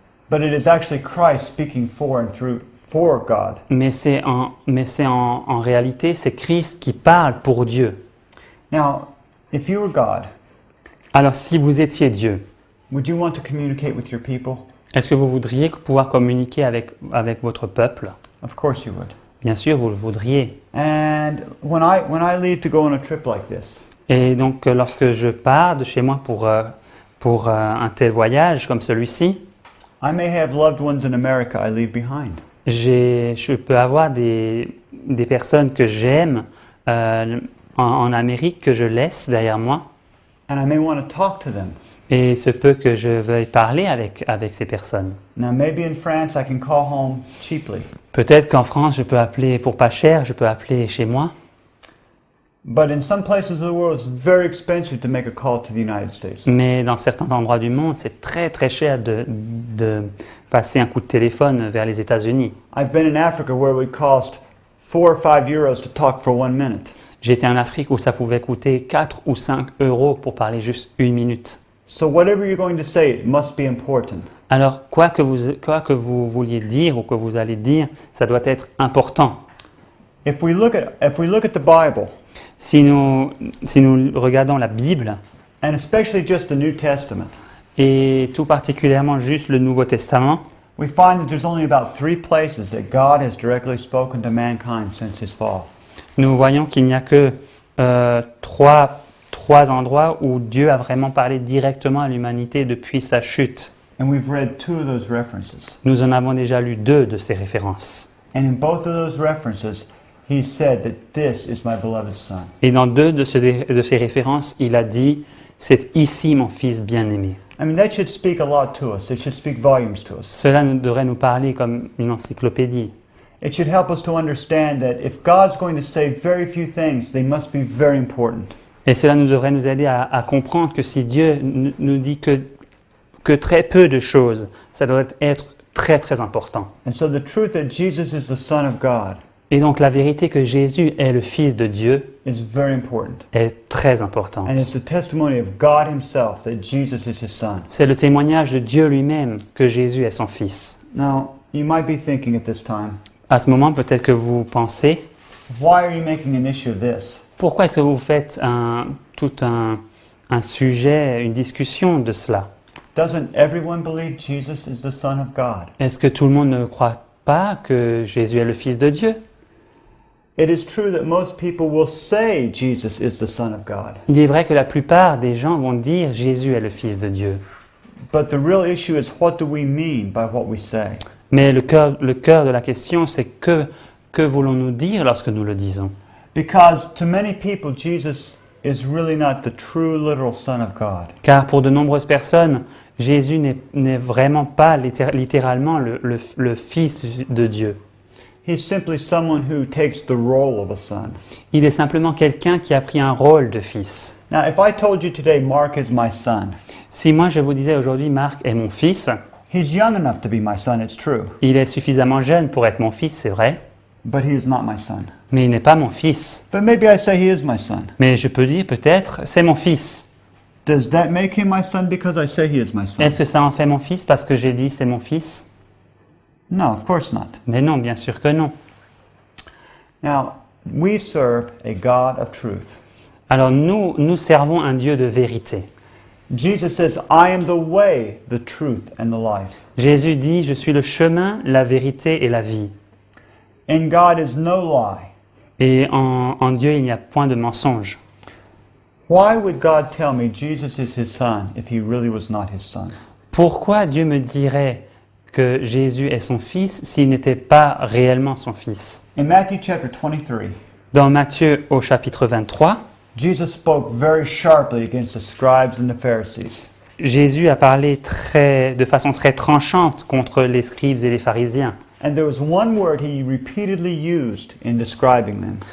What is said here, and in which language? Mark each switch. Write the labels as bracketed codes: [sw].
[en] But it is actually Christ speaking for and through for God. [fr] Mais en réalité, c'est Christ qui parle pour Dieu. [en] Now, if you were God, [fr] Alors si vous étiez Dieu, [en] would you want to communicate with your people? [fr] est-ce que vous voudriez pouvoir communiquer avec votre peuple? [en] Of course you would. [fr] Bien sûr, vous le voudriez. [en] And when I leave to go on a trip like this, [fr] Et donc lorsque je pars de chez moi pour un tel voyage comme celui-ci, [en] I may have loved ones in America I leave behind. [fr] je peux avoir des personnes que j'aime en Amérique que je laisse derrière moi. [en] And I may want to talk to them. [fr] Et il se peut que je veuille parler avec ces personnes. [en] Now, maybe in France I can call home cheaply, [fr] Peut-être qu'en France, je peux appeler pour pas cher, je peux appeler chez moi. [en] but in some places of the world it's very expensive to make a call to the United States. [fr] Mais dans certains endroits du monde, c'est très très cher de passer un coup de téléphone vers les États-Unis. [en] I've been in Africa where it would cost 4 or 5 euros to talk for 1 minute. [fr] J'étais en Afrique où ça pouvait coûter 4 ou 5 euros pour parler juste 1 minute. [en] So whatever you're going to say, it must be important. [fr] Alors, quoi que vous vouliez dire ou que vous allez dire, ça doit être important. [en] If we look at the Bible, [fr] Si nous regardons la Bible, [en] and especially just the New Testament, [fr] et tout particulièrement juste le Nouveau Testament, [en] we find that there's only about 3 places that God has directly spoken to mankind since his fall. [fr] nous voyons qu'il n'y a que trois endroits où Dieu a vraiment parlé directement à l'humanité depuis sa chute. [en] And we've read 2 of those references. [fr] Nous en avons déjà lu 2 de ces références. [en] And in both of those references, he said that this is my beloved son. [fr] Et dans 2 de ces références, il a dit « C'est ici mon fils bien-aimé ». [en] I mean, that should speak a lot to us. It should speak volumes to us. [fr] Cela devrait nous parler comme une encyclopédie. [en] It should help us to understand that if God's going to say very few things, they must be very important. [fr] Et cela nous devrait nous aider à comprendre que si Dieu nous dit que très peu de choses, ça doit être très très important. [en] And so the truth that Jesus is the Son of God [fr] Et donc la vérité que Jésus est le Fils de Dieu [en] is very important. [fr] est très importante. [en] And it's the testimony of God himself that Jesus is his Son. [fr] C'est le témoignage de Dieu lui-même que Jésus est son Fils. [en] Now, you might be thinking at this time, [fr] À ce moment, peut-être que vous pensez, [en] why are you making an issue of this? [fr] pourquoi est-ce que vous faites tout un sujet, une discussion de cela? [en] Doesn't everyone believe Jesus is the Son of God? [fr] Est-ce que tout le monde ne croit pas que Jésus est le Fils de Dieu? [en] It is true that most people will say Jesus is the Son of God. [fr] Il est vrai que la plupart des gens vont dire Jésus est le Fils de Dieu. [en] But the real issue is what do we mean by what we say? [fr] Mais le cœur de la question, c'est que voulons-nous dire lorsque nous le disons? [en] Because to many people, Jesus is really not the true literal Son of God. [fr] Car pour de nombreuses personnes, Jésus n'est vraiment pas littéralement le Fils de Dieu. [en] He's simply someone who takes the role of a son. [fr] Il est simplement quelqu'un qui a pris un rôle de fils. [en] Now, if I told you today Mark is my son, [fr] Si moi je vous disais aujourd'hui Marc est mon fils, [en] he's young enough to be my son, it's true, [fr] il est suffisamment jeune pour être mon fils, c'est vrai, [en] but he is not my son. [fr] mais il n'est pas mon fils. [en] But maybe I say he is my son. [fr] Mais je peux dire peut-être c'est mon fils. [en] Does that make him my son because I say he is my son? [fr] Est-ce que ça en fait mon fils parce que j'ai dit c'est mon fils? [en] No, of course not. [fr] Mais non, bien sûr que non. [en] Now, we serve a God of truth. [fr] Alors nous servons un Dieu de vérité. [en] Jesus says, I am the way, the truth, and the life. [fr] Jésus dit je suis le chemin, la vérité et la vie. [en] In God is no lie. [fr] Et en Dieu il n'y a point de mensonge. [en] Why would God tell me Jesus is his son if he really was not his son? [fr] Pourquoi Dieu me dirait que Jésus est son fils s'il n'était pas réellement son fils? [en] In Matthew chapter 23, [fr] Dans Matthieu au chapitre 23, [en] Jesus spoke very sharply against the scribes and the Pharisees. [fr] Jésus a parlé de façon très tranchante contre les scribes et les pharisiens. [en] And there was one word he repeatedly used in describing them.